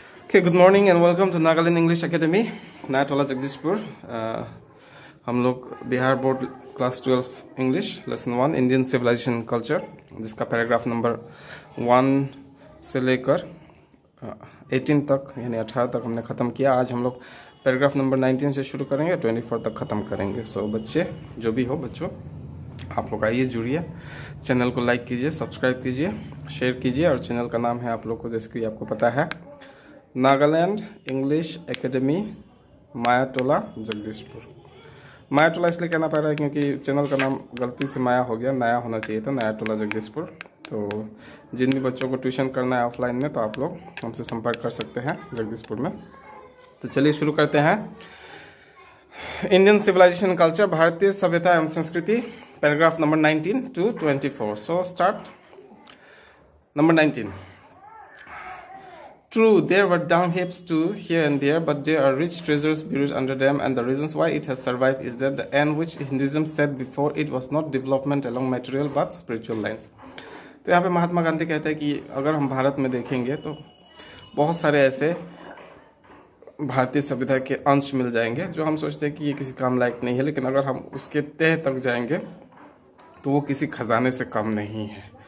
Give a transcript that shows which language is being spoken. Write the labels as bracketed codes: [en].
[en] Okay, good morning and welcome to Nagaland English Academy, Nayatola Jagdishpur. [hi] हम लोग Bihar board class 12 English lesson 1 Indian civilisation culture, जिसका paragraph number 1 से लेकर 18 तक यानी 18 तक हमने ख़त्म किया। आज हम लोग पैराग्राफ नंबर 19 से शुरू करेंगे, 24 तक ख़त्म करेंगे। सो बच्चे जो भी हो, बच्चों आप लोग आइए, जुड़िए, चैनल को लाइक कीजिए, सब्सक्राइब कीजिए, शेयर कीजिए। और चैनल का नाम है आप लोग को, जैसे कि आपको पता है, नागालैंड इंग्लिश एकेडमी, मायाटोला जगदीशपुर। मायाटोला इसलिए कहना पड़ रहा है क्योंकि चैनल का नाम गलती से माया हो गया, नया होना चाहिए था, नायाटोला जगदीशपुर। तो जिन भी बच्चों को ट्यूशन करना है ऑफलाइन में, तो आप लोग हमसे संपर्क कर सकते हैं जगदीशपुर में। तो चलिए शुरू करते हैं। इंडियन सिविलाइजेशन कल्चर, भारतीय सभ्यता एवं संस्कृति, paragraph number 19 [en] to [hi] 24। [en] So start. Number 19। True, there were dung heaps too here and there, but there are rich treasures buried under them, and the reasons why it has survived is that the end which Hinduism set before it was not development along material but spiritual lines। [hi] तो यहाँ पे महात्मा गांधी कहते हैं कि अगर हम भारत में देखेंगे तो बहुत सारे ऐसे भारतीय सभ्यता के अंश मिल जाएंगे जो हम सोचते हैं कि ये किसी काम लायक नहीं है, लेकिन अगर हम उसके तह तक जाएंगे तो वो किसी खजाने से कम नहीं है।